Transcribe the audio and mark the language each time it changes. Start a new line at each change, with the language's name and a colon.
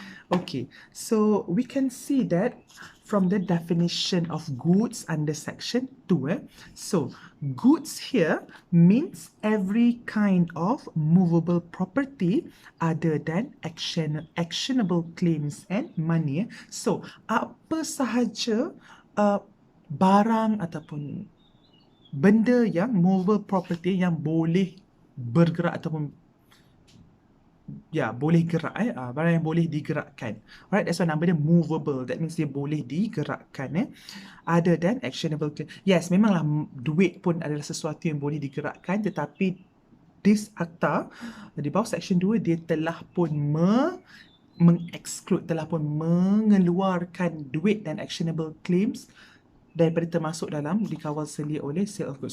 English: Okay, so we can see that from the definition of goods under section 2. So goods here means every kind of movable property other than actionable claims and money.
Malay: So apa sahaja barang ataupun benda yang movable property yang boleh bergerak ataupun boleh gerak. Barang yang boleh digerakkan.
English: Alright, that's why
Malay: nama dia
English: movable. That means
Malay: dia boleh digerakkan.
English: Other than actionable claim.
Malay: Yes, memanglah duit pun adalah sesuatu yang boleh digerakkan, tetapi this akta di bawah section 2 dia telah pun mengexclude, telah pun mengeluarkan duit dan actionable claims daripada termasuk dalam dikawal selia oleh sale of goods.